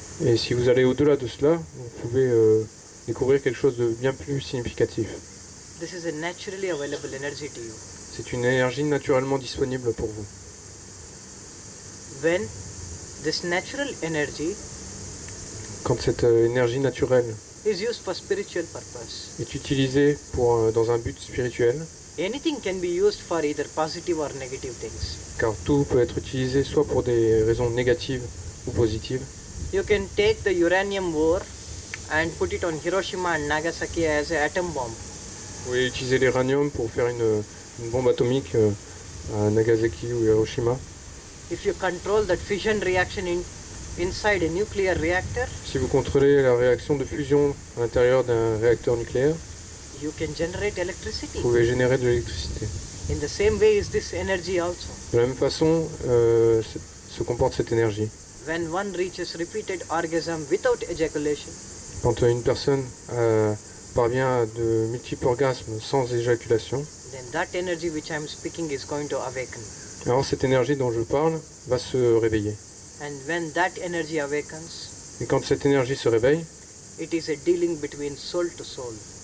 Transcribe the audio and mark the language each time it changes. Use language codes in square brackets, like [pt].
[fr] Et si vous allez au-delà de cela, vous pouvez découvrir quelque chose de bien plus significatif. [en] This is a naturally available energy to you. [fr] C'est une énergie naturellement disponible pour vous. [en] When this natural energy [fr] quand cette énergie naturelle [en] is used for spiritual purpose, [fr] est utilisée dans un but spirituel, [en] anything can be used for either positive or negative things. [fr] Car tout peut être utilisé soit pour des raisons négatives ou positives. [en] You can take the uranium war and put it on Hiroshima and Nagasaki as an atom bomb. [fr] Vous pouvez utiliser l'uranium pour faire une bombe atomique à Nagasaki ou Hiroshima. [en] If you control that fission reaction inside a nuclear reactor, [fr] si vous contrôlez la réaction de fusion à l'intérieur d'un réacteur nucléaire, [en] you can generate electricity. [fr] Vous pouvez générer de l'électricité. [en] In the same way is this energy also. [fr] De la même façon se comporte cette énergie. [en] When one reaches repeated orgasm without ejaculation, [fr] quand une personne parvient à de multiples orgasmes sans éjaculation, [en] then that energy which I am speaking is going to awaken. [fr] Alors cette énergie dont je parle va se réveiller. [en] And when that energy awakens, [fr] et quand cette énergie se réveille, [en] it is a dealing between soul to soul.